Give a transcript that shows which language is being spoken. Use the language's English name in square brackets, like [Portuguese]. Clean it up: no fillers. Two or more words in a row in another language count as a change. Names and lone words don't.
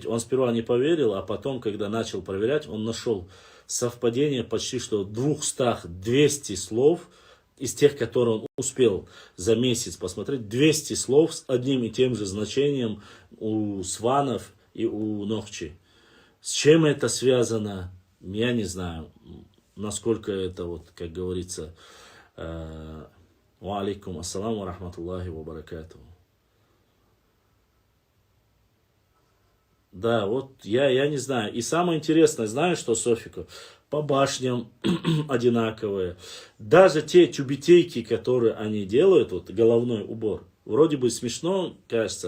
[Russian] Он сперва не поверил, а потом, когда начал проверять, он нашел совпадение почти что 200 слов, из тех, которые он успел за месяц посмотреть, 200 слов с одним и тем же значением у сванов и у нохчи. С чем это связано, я не знаю. Насколько это, вот, как говорится, [Arabic] وعليكم السلام رحمة الله وبركاته. [Russian] Да, вот я не знаю. И самое интересное, знаешь что, Софика? По башням одинаковые. Даже те тюбетейки, которые они делают, вот головной убор, вроде бы смешно, кажется.